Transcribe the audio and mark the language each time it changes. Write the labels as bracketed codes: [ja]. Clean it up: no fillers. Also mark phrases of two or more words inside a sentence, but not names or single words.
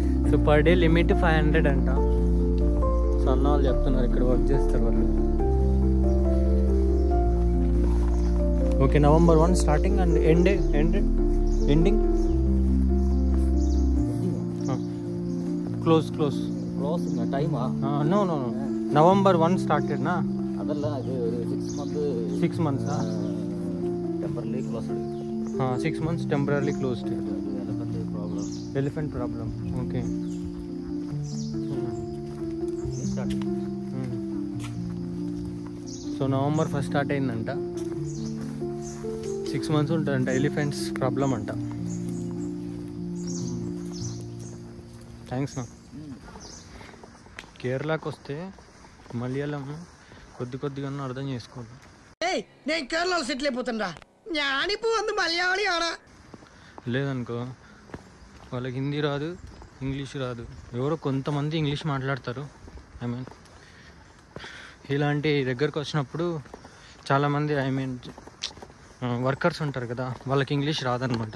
[en] so per day limit [te] 500 అంట. సో అన్న వాళ్ళు చెప్తున్నారు ఇక్కడ వర్క్ చేస్తారు వాళ్ళు. [en] okay, November 1 starting and ending close [ml] ടൈമാ [en] no November 1 started na [ml] അതല്ല ഇത് ഒരു [en] 6 months temporary closed 6 months temporarily closed. എലിഫന്റ് elephant പ്രോബ്ലം problem. Okay. స్టార్ట్. [te] సో November 1 స్టార్ట్ అయిందంట. 6 months ఉంటుందంట. ఎలిఫెంట్స్ ప్రాబ్లం అంట. థ్యాంక్స్ నా. కేరళకు వస్తే మలయాళం కొద్దిగా అర్థం చేసుకోవాలి. నేను కేరళలో సెటిల్ అయిపోతుందా? [ml] ഞാനിപ്പോ വന്ന് മലയാളിയാണ്. [te] లేదనుకో వాళ్ళకి హిందీ రాదు, ఇంగ్లీష్ రాదు. ఎవరో కొంతమంది ఇంగ్లీష్ మాట్లాడతారు. [en] I mean [te] ఇలాంటి దగ్గరకు వచ్చినప్పుడు చాలామంది వర్కర్స్ ఉంటారు కదా, వాళ్ళకి ఇంగ్లీష్ రాదనమాట.